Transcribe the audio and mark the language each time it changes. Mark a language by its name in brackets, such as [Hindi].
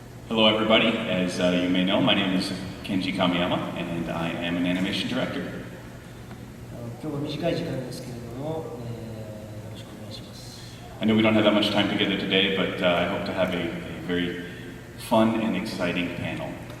[English] Hello everybody, as you may know, my name is Kenji Kamiyama and I am an animation director. [Japanese] 今日は短い時間ですけれども、よろしくお願いします。 [English] I know we don't have that much time together today, but I hope to have a very fun and exciting panel.